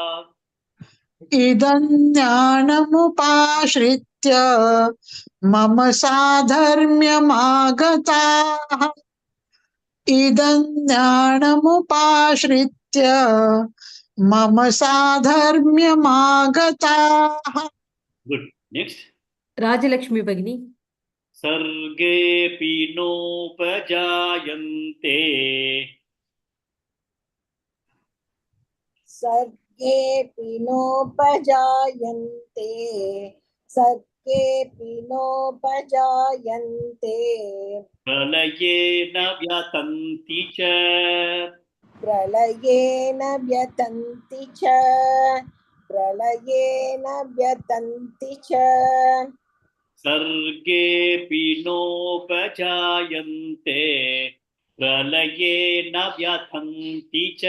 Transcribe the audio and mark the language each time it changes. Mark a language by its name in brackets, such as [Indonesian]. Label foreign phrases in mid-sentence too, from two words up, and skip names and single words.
[Sanskrit] इदं ज्ञानमुपाश्रित्य मम साधर्म्यमागताः इदं ज्ञानमुपाश्रित्य मम साधर्म्यमागताः. [English] Good. Next. Rajalakshmi Bagini. [Sanskrit] सर्गेऽपि नोपजायन्ते सर्गेऽपि नोपजायन्ते सर्गेऽपि नोपजायन्ते प्रलये न व्यथन्ति च प्रलये न व्यथन्ति च प्रलये न व्यथन्ति च सर्गेऽपि नोपजायन्ते प्रलये न व्यथन्ति च